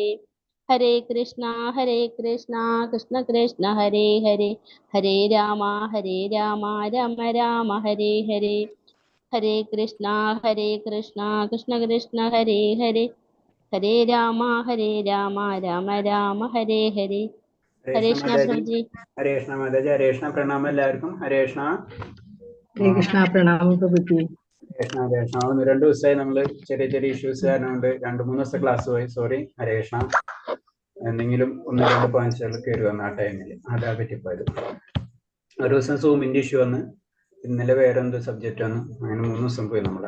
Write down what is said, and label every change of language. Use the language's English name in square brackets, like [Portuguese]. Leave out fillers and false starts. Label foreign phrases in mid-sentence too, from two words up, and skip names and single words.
[Sanskrit] हरे कृष्णा कृष्ण कृष्ण हरे हरे, हरे राम राम राम हरे हरे। हरे कृष्णा कृष्ण कृष्ण हरे हरे, हरे राम राम राम हरे हरे। [Hindi] हरे हरे कृष्ण कृष्ण माताजी, प्रभु जी। हरे कृष्ण माताजी, हरे कृष्ण प्रणाम എല്ലാവർക്കും. ഹരേ കൃഷ്ണ. हरे कृष्णा प्रणाम प्रभु जी। [Malayalam] ഹരേ കൃഷ്ണ ഹരേ കൃഷ്ണ. ഒന്ന് രണ്ട് ദിവസമായി നമ്മൾ ചെറിയ ചെറിയ ഇഷ്യൂസ് കാരണം കൊണ്ട് 2-3 ദിവസത്തെ ക്ലാസ് പോയി. സോറി. ഹരേ കൃഷ്ണ. എന്തെങ്കിലും 1-2 പോയിന്റ്സുകൾ കയറി വന്ന ആ ടൈമിൽ അതാ പറ്റിപ്പോയത്. ഒരു ദിവസം സൂമിന്റെ ഇഷ്യൂ വന്ന്, ഇന്നലെ വേറെ എന്തോ സബ്ജക്റ്റ് വന്നു, അങ്ങനെ 3 ദിവസം പോയി നമ്മളെ.